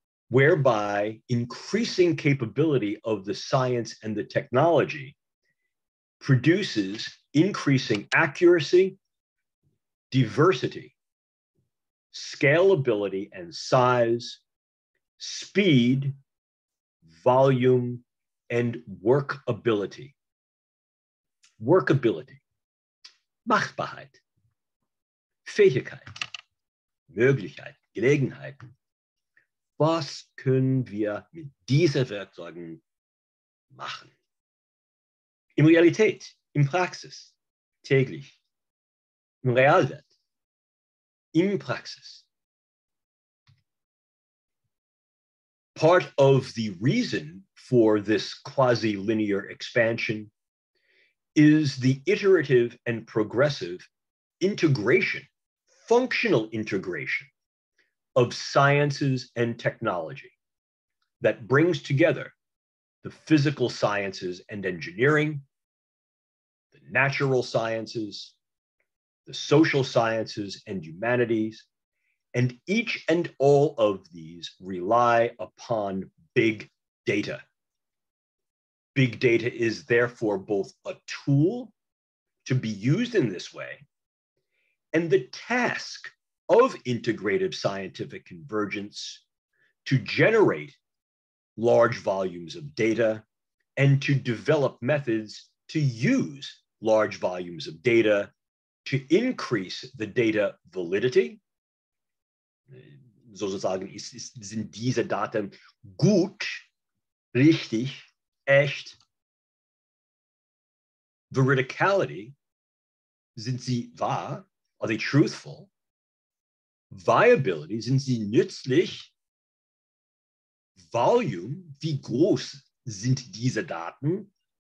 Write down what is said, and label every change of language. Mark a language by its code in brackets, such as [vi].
[en] whereby increasing capability of the science and the technology produces increasing accuracy, diversity, scalability and size, speed, volume, and workability. [de] Workability, Machbarkeit, Fähigkeit, Möglichkeit, Gelegenheiten. Was können wir mit diesen Werkzeugen machen? In Realität, in Praxis, täglich, im Realwelt, in Praxis. [en] Part of the reason for this quasi-linear expansion is the iterative and progressive integration, functional integration of sciences and technology that brings together the physical sciences and engineering, the natural sciences, the social sciences and humanities, and each and all of these rely upon big data. Big data is therefore both a tool to be used in this way and the task of integrative scientific convergence to generate large volumes of data and to develop methods to use large volumes of data to increase the data validity. [de] Sozusagen sind diese Daten gut, richtig, echt. [en] Veridicality, [de] sind sie wahr, [en] are they truthful? [de] Viability, sind sie nützlich? Volume, wie groß sind diese Daten?